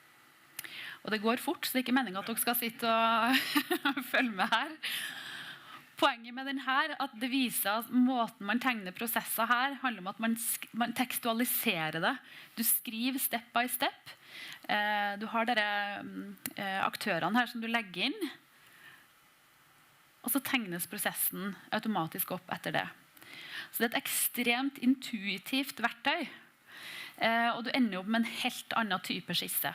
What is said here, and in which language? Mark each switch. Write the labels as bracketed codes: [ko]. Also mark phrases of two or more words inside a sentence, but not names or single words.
[no] Og det går fort, så det er ikke meningen at dere skal sitte og følge med her. poenget med den her, at det viser at måten man tegner prosesser her, handler om at man tekstualiserer det. Du skriver [en] step by step. [no] Du har dere aktørene her som du legger inn, og så tegnes prosessen automatisk opp etter det. Så det er et ekstremt intuitivt verktøy, og du ender opp med en helt annen type skisse.